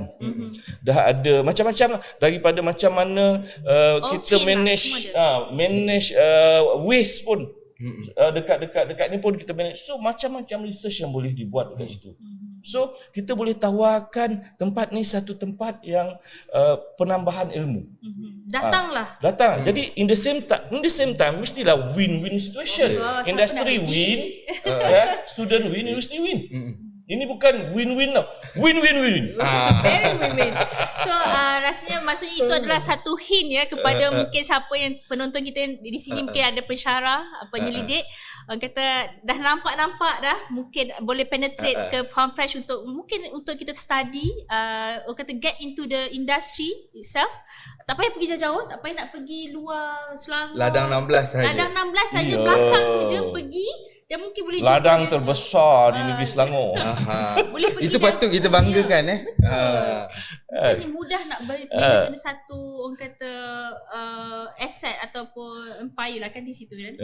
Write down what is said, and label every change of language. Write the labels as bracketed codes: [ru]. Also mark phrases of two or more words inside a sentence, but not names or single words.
[ms] Dah ada macam-macam, daripada macam mana kita [en] manage waste [ms] pun. Dekat ni pun kita manage. So macam-macam research yang boleh dibuat dekat situ. So kita boleh tawarkan tempat ni satu tempat yang penambahan ilmu. Datang. [en] Jadi in the same time mestilah win-win situation. Industry win, student win, university win. [ms] Ini bukan win-win tau. Win-win-win. [en] Very win-win. [ms] So rasanya maksudnya itu adalah satu hint ya kepada mungkin siapa yang penonton kita di sini, mungkin ada pensyarah, penyelidik, orang kata dah nampak dah mungkin boleh penetrate ke Farm Fresh untuk kita study, orang kata [en] get into the industry itself. [ms] Tak payah pergi jauh-jauh, tak payah nak pergi luar Selangor. Ladang 16 saja. Ladang 16 saja, belakang tu je pergi. Dan mungkin boleh ladang terbesar di negeri Selangor. Boleh pergi. Itu patut kita banggakan Ini mudah nak beli satu orang kata asset ataupun empire lah kan di situ kan.